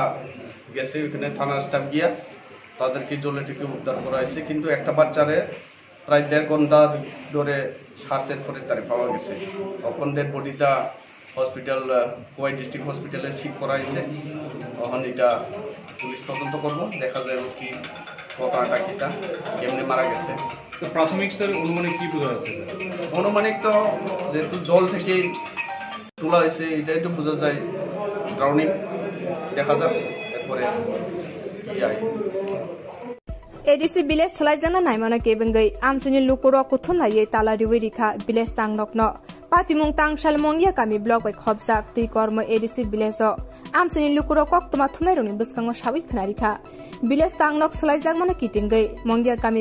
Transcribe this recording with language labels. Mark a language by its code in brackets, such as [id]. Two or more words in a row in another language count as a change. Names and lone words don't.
[bn] গেছে ওখানে থানার স্টাফ গিয়া তাদেরকে জলে থেকে উদ্ধার করা হয়েছে কিন্তু একটা বাচ্চারে প্রায় 1.5 ঘন্টা ধরে সার্চের পরে তারে পাওয়া গেছে অকনদের বডিটা হসপিটাল কোয়াই [en] district hospital shift [bn] করা হয়েছে তখন এটা পুলিশ তদন্ত করবো দেখা যাবে কি ঘটনাটা কিটা কেমনে মারা গেছে প্রাথমিক স্যার অনুমানিক কি বোঝা যাচ্ছে অনুমানিক তো যেহেতু জল থেকে তোলা হয়েছে এটাই তো বোঝা যায় ড্রাউনিং দেখা যাক এরপরে কি হয় [en] ADC village [trp] सलाइजना नाइमाना केबंगै आमसनि लुकुरो कुथुनायै तालारिवै रिखा विलेज तांगनकन पातिमुं तांगसाल मंगिया गामि ब्लक बै खबजाक दै कर्म [en] ADC village [trp] आमसनि लुकुरो कक्तमा थुनायरनि बसकांगो साबै खनारिखा विलेज तांगनक सलाइजागमाना कितिंगै मंगिया गामि